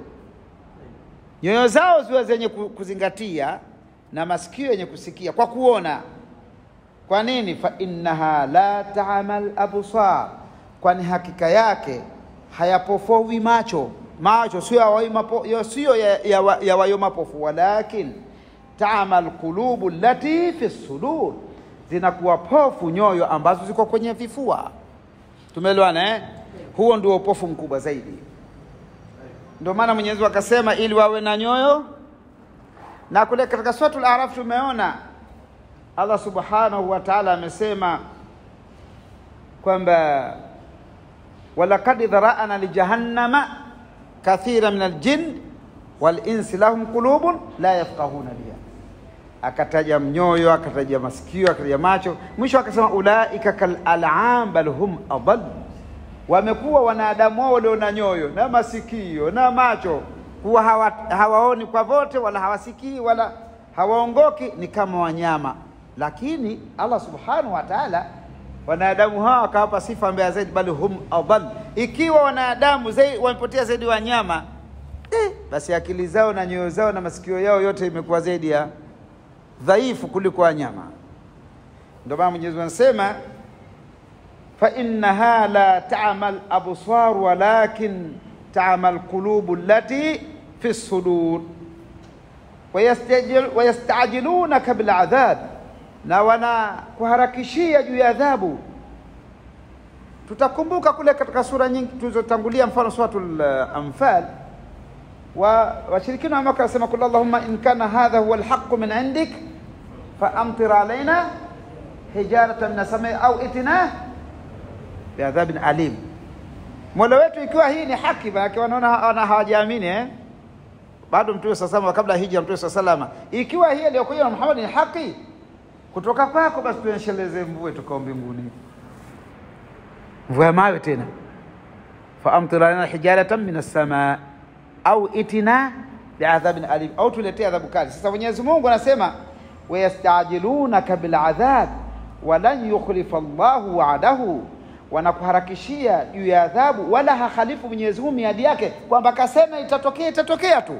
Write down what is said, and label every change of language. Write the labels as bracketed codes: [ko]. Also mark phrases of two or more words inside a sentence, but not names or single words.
[sw] Nyoyo zao ziwe zenye kuzingatia na masikio yenye kusikia kwa kuona. Kwa nini? [ar] فإنها لا تعمى الأبصار, [sw] kwani hakika yake hayapofowi macho. Macho sio ya wayo mapofu, [ar] ولكن تعمى القلوب التي في الصدور, [sw] zinakuwa pofu nyoyo ambazo ziko kwenye vifua. Tumeelewana Huo ndio upofu mkubwa zaidi. Ndio maana Mwenyezi Mungu akasema ili wawe na nyoyo. Na kule katika suratul A'raf tumeona [ar] الله سبحانه وتعالى [sw] amesema kwamba [ar] ولقد ذرأنا لجهنم كثيرا من الجن والإنس لهم قلوب لا يفقهون بها. [sw] Akataja mnyoyo, akataja masikio, akataja macho, mwisho akasema [ar] أولئك كالأنعام بل هم أضل. [sw] Wamekuwa wanadamu wao walio na nyoyo na masikio na macho, kuwa hawaoni kwa vote wala hawasikii wala hawaongoki, ni kama wanyama. Lakini [ar] الله سبحانه وتعالى [sw] wanadamu hawa akawapa sifa mbaya zaidi, bali [ar] هم أضل. [sw] Ikiwa wanadamu zaidi wamepotea zaidi wanyama, basi akili zao na nyoyo zao na masikio yao yote imekuwa zaidi ya dhaifu kuliko wanyama. Ndio maana Mwenyezi Mungu anasema [ar] فإنها لا تعمى الأبصار ولكن تعمى القلوب التي في الصدور ويستعجلونك بالعذاب, [sw] na wana kuharakishia juu ya adhabu. Tutakumbuka kule katika sura nyingi tulizotangulia, mfano suratul Anfal, washirikina wa Makkah wasema [ar] قل اللهم إن كان هذا هو الحق من عندك فأمطر علينا حجارة من السماء أو ائتنا بعذاب أليم. [sw] Mola wetu, ikiwa hii ni haki, maana wanaona hawajaamini bado Mtume sallallahu kabla hija Mtume sallallahu, ikiwa hii iliyokuja na Muhammad ni haki kutoka kwako, basi tuensheleze mvua tuko mbinguni, mvua ya mawe tena. [ar] فأمطر علينا حجارة من السماء أو ائتنا بعذاب أليم, [sw] au tuletee adhabu kali. Sasa Mwenyezi Mungu anasema [ar] ويستعجلونك بالعذاب ولن يخلف الله وعده, [sw] wanakuharakishia juu ya adhabu wala hakhalifu Mwenyezi Mungu miadi yake, kwamba kasema itatokea tu.